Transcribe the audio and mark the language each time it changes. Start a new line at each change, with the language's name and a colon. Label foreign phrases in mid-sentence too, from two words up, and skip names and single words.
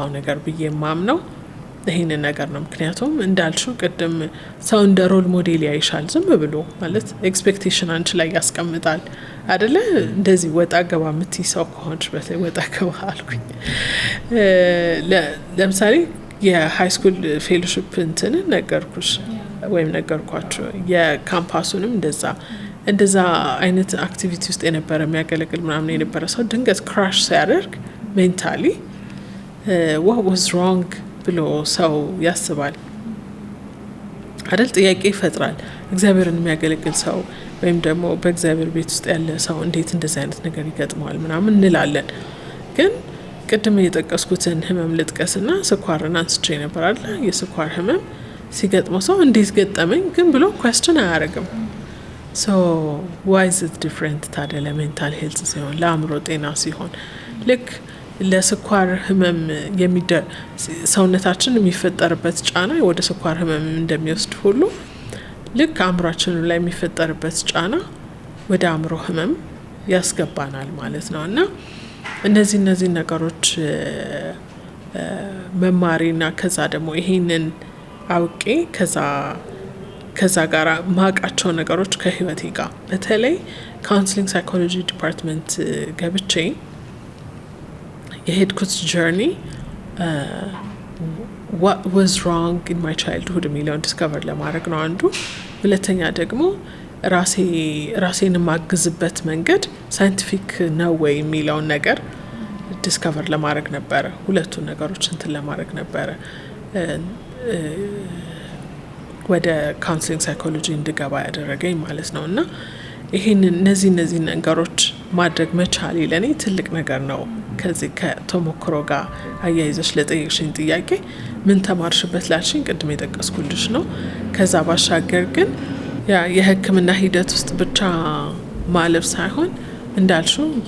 Amharic: ነገር ብዬ ማምነው ይሄንን ነገር ነው ምክንያቱም እንዳልሽው ቅድም ሰው እንደ
English: role model
Amharic: ያይሻል ዝም ብሎ ማለት ኤክስፔክቴሽን አንቺ ላይ ያስቀምጣል አይደለ እንደዚህ ወጣ ገባ ምትይ ሰው ከሆንሽ በተለይ ወጣ ገባ አልኩኝ ለምሳሌ
English: የhigh school fellowship
Amharic: እንትን ነገርኩሽ ወይም ነገርኳችሁ የካምፓሱንም እንደዛ አይነት አክቲቪቲ ውስጥ የነበረ የሚያገለግል ምናምን የነበረ ሰው ድንገት ክራሽ ሲያደርግ
English: mentally what was wrong
Amharic: ብሎ ሰው ያስባል አይደል ጥያቄ ይፈጥራል እግዚአብሔርን የሚያገለግል ሰው ወይም ደግሞ በእግዚአብሔር ቤት ውስጥ ያለ ሰው እንዴት እንደዚህ አይነት ነገር ይገጥመዋል ምናምን እንላለን ግን ቅድም የጠቀስኩትን ህመም ልጥቀስና ስኳርን አንስቼ ነበር አይደል የስኳር ህመም ሲገጥመው ሰው እንዴት ገጠመኝ ግን ብሎ question አያደርግም
English: so why is it different
Amharic: ታዲያ
English: ለmental health
Amharic: ሲሆን ለአእምሮ ጤና ሲሆን ልክ ለስኳር ህመም ሰውነታችን የሚፈጠርበት ጫና ወደ ስኳር ህመም እንደሚወስድ ሁሉ ልክ አእምሯችን ላይ የሚፈጠርበት ጫና ወደ አእምሮ ህመም ያስገባናል ማለት ነው እና እነዚህ ነገሮች መማሪና ከዛ ደግሞ ይሄንን አውቄ ከዛ ጋር ማቃቸው ነገሮች ከህይወቴ ጋር በተለይ
English: counseling psychology department
Amharic: ገብቼ የሄድኩት
English: journey what was wrong in my childhood
Amharic: የሚለውን ዲስከቨር ለማድረግ ነው አንዱ ሁለተኛ ደግሞ ራሴን ማግዝበት መንገድ ሳይንቲፊክ ነው ወይ የሚለውን ነገር ዲስከቨር ለማድረግ ነበረ ሁለቱን ነገሮች እንትን ለማድረግ ነበረ ወደ
English: counseling psychology
Amharic: እንድገባ ያደረገኝ ማለት ነው እና ይሄንን እነዚህ ነገሮች ማድረግ መቻል ለኔ ትልቅ ነገር ነው ከዚህ ከተሞክሮ ጋር አያይዘሽ ለጠየቅሽኝ ጥያቄ ምን ተማርሽበት ላልሽኝ ቅድም የጠቀስኩልሽ ነው ከዛ ባሻገር ግን የህክምና ሂደት ውስጥ ብቻ ማለፍ ሳይሆን እንዳልሽው